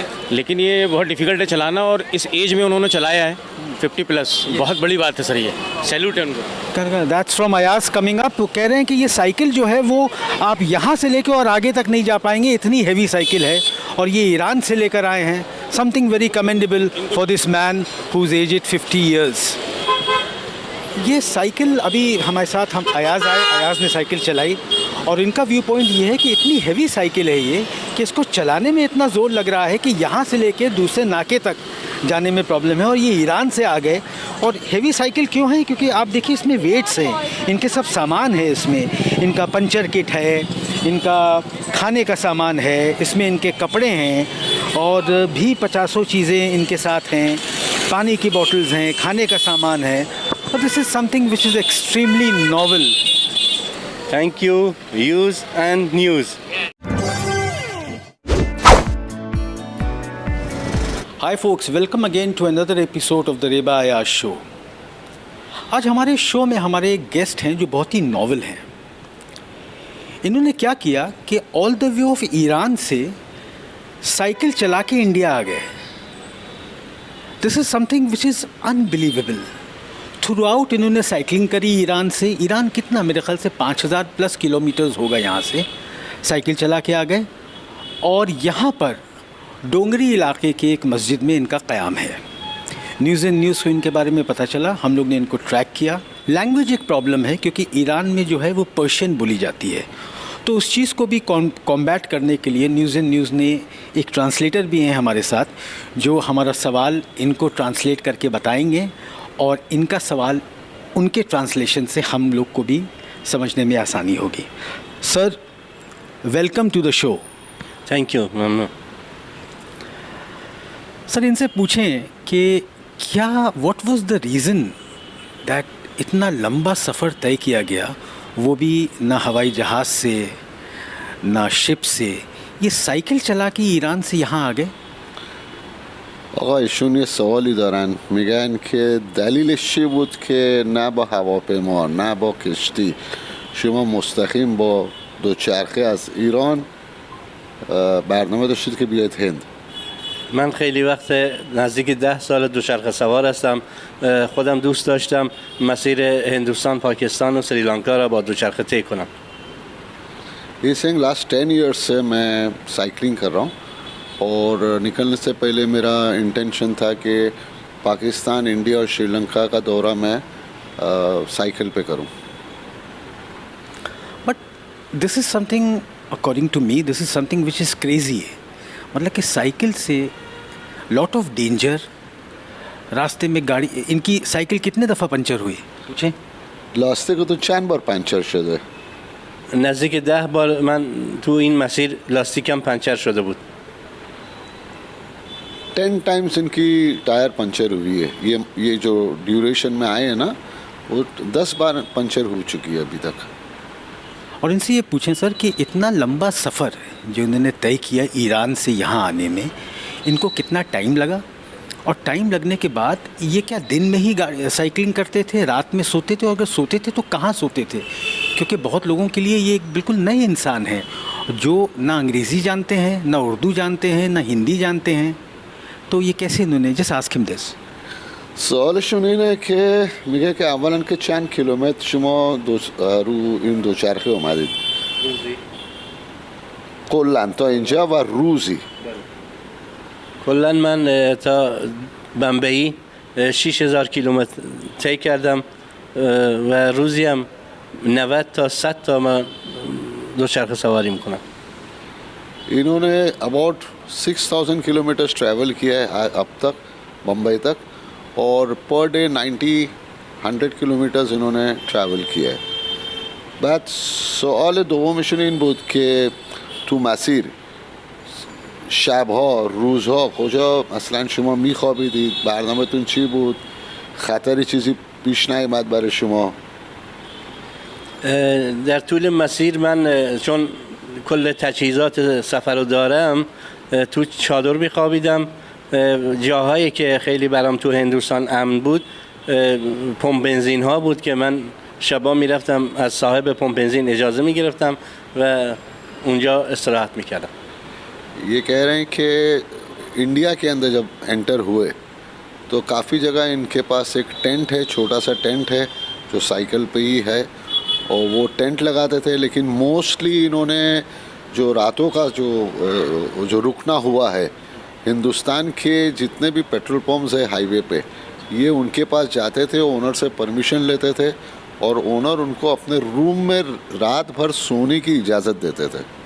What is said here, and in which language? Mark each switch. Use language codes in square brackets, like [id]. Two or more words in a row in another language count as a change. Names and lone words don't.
[hi] लेकिन ये बहुत डिफ़िकल्ट है चलाना, और इस एज में उन्होंने चलाया है 50+। बहुत बड़ी बात है सर, ये सैल्यूट है उनको। [en] that's from Ayaz coming up. [hi] कह रहे हैं कि ये साइकिल जो है वो आप यहाँ से लेकर और आगे तक नहीं जा पाएंगे, इतनी हैवी साइकिल है, और ये ईरान से लेकर आए हैं। [en] something very commendable for this man whose age 50 years. [hi] ये साइकिल अभी हमारे साथ हम अयाज आए, अयाज ने साइकिल चलाई और इनका [en] view point [hi] ये है कि इतनी हैवी साइकिल है ये कि इसको चलाने में इतना ज़ोर लग रहा है कि यहाँ से लेके दूसरे नाके तक जाने में प्रॉब्लम है, और ये ईरान से आ गए। और हैवी साइकिल क्यों है? क्योंकि आप देखिए इसमें वेट्स हैं, इनके सब सामान है इसमें। इनका [en] puncture kit [hi] है, इनका खाने का सामान है, इसमें इनके कपड़े हैं, और भी 50 चीज़ें इनके साथ हैं। पानी की बॉटल्स हैं, खाने का सामान है। [en] और this is something which is extremely novel. Thank you, Views and News. Hi folks, welcome again to another episode of the Reba Ayaz Show. [hi] आज हमारे शो में हमारे एक गेस्ट हैं जो बहुत ही नॉवल हैं। इन्होंने क्या किया कि [en] all the way of Iran [hi] से साइकिल चला के इंडिया आ गए। [en] this is something which is unbelievable. [hi] थ्रू आउट इन्होंने साइकिलिंग करी ईरान से। ईरान कितना, मेरे ख्याल से 5000+ किलोमीटर्स होगा यहाँ से। साइकिल चला के आ गए और यहाँ पर डोंगरी इलाके के एक मस्जिद में इनका क़याम है। न्यूज़ इन न्यूज़ को इनके बारे में पता चला, हम लोग ने इनको ट्रैक किया। लैंग्वेज एक प्रॉब्लम है क्योंकि ईरान में जो है वो पर्शियन बोली जाती है, तो उस चीज़ को भी कॉम्बैट करने के लिए न्यूज़ इन न्यूज़ ने एक ट्रांसलेटर भी हैं हमारे साथ, जो हमारा सवाल इनको ट्रांसलेट करके बताएंगे और इनका सवाल उनके ट्रांसलेशन से हम लोग को भी समझने में आसानी होगी। सर, [en] welcome to the show. Thank you, Mamnu. [hi] सर, इनसे पूछें कि क्या [en] what was the reason that [hi] इतना लंबा सफ़र तय किया गया, वो भी ना हवाई जहाज़ से ना शिप से, ये साइकिल चला के ईरान से यहाँ आ गए؟ [fa] آقا ایشون یه سوالی دارن، میگن که دلیلش چی بود که نه با هواپیما نه با کشتی شما مستقیم با دوچرخه از ایران برنامه داشتید که بیاید هند؟ من خیلی وقت نزدیک 10 سال دوچرخه سوار هستم. خودم دوست داشتم مسیر هندوستان، پاکستان و سریلانکا را با دوچرخه طی کنم. [hi] ये [en] saying last 10 years [hi] से मैं साइकिलिंग कर रहा हूँ और निकलने से पहले मेरा इंटेंशन था कि पाकिस्तान, इंडिया और श्रीलंका का दौरा मैं साइकिल पे करूँ। [en] but this is something, according to me, this is something which is crazy है। [hi] मतलब कि साइकिल से [en] lot of danger, [hi] रास्ते में गाड़ी, इनकी साइकिल कितने दफ़ा पंचर हुई पूछें? [fa] راسته که تو چند بار پنچر شده؟ نزدیک 10 بار من تو این مسیر لاستیکم پنچر شده بود. [hi] 10 टाइम्स इनकी टायर पंचर हुई है। ये जो ड्यूरेशन में आए हैं ना, वो 10 बार पंचर हो चुकी है अभी तक। और इनसे ये पूछें सर कि इतना लंबा सफ़र जो इन्होंने तय किया ईरान से यहाँ आने में, इनको कितना टाइम लगा? और टाइम लगने के बाद ये क्या दिन में ही साइकिलिंग करते थे, रात में सोते थे, और अगर सोते थे तो कहाँ सोते थे? क्योंकि बहुत लोगों के लिए ये एक बिल्कुल नए इंसान हैं जो ना अंग्रेज़ी जानते हैं, ना उर्दू जानते हैं, ना हिंदी जानते हैं, तो ये कैसे इन्होंने [en] just ask him this. [fa] سوالشون اینه که میگه که اولا که چند کیلومتر شما رو این دوچرخه اومدید؟ روزی. کلا تا اینجا و روزی؟ کلا من تا بمبئی 6000 کیلومتر طی کردم و روزی هم 90 تا 100 تا من دوچرخه سواری میکنم. [hi] इन्होंने अबाउट 6000 किलोमीटर ट्रैवल किया है अब तक बम्बई तक, और [en] per day [hi] 90-100 किलोमीटर्स इन्होंने ट्रैवल किया है. [fa] بعد سوال دومشون این بود که تو مسیر شبها روزها کجا مثلا شما میخوابیدید؟ برنامه‌تون چی بود؟ خطری چیزی پیش نیامد برای شما؟ در طول مسیر من چون کل تجهیزات سفر رو دارم تو چادر میخوابیدم. جاهایی که خیلی برام تو هندوستان امن بود پمپ بنزین ها بود که من شبا میرفتم از صاحب پمپ بنزین اجازه میگرفتم و اونجا استراحت میکردم. [hi] ये कह रहे हैं कि इंडिया के अंदर जब एंटर हुए तो काफ़ी जगह इनके पास एक टेंट है, छोटा सा टेंट है जो साइकिल पे ही है, और वो टेंट लगाते थे. लेकिन मोस्टली इन्होंने जो रातों का जो रुकना हुआ है, हिंदुस्तान के जितने भी [en] petrol pumps [hi] है हाईवे पे, ये उनके पास जाते थे, ओनर से परमिशन लेते थे और ओनर उनको अपने रूम में रात भर सोने की इजाज़त देते थे.